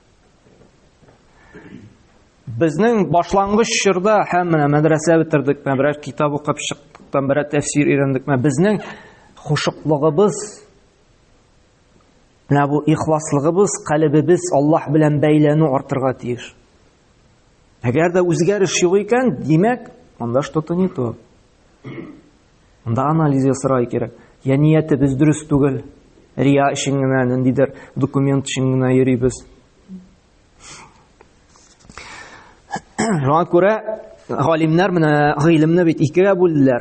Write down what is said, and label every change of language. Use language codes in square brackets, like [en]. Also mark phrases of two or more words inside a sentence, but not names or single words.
[tt] Безнең башлангыч чорда һәм менә мәдрәсә бетердек, берәр китап укып чыктык, берәр тәфсир өйрәндек, безнең хушуклыгыбыз, менә бу ихласлыгыбыз, калбыбыз Аллаһ белән бәйләнү артырга тиеш. Әгәр дә үзгәреш юк икән, димәк, анда [ru] что-то не то. [tt] Анда анализ ясарга кирәк. Я ниятебез дөрес түгел. Рия өчен генә, ниндидер документ өчен генә йөрибез. Шуңа күрә галимнәр менә гыйлемне бит икегә бүлделәр.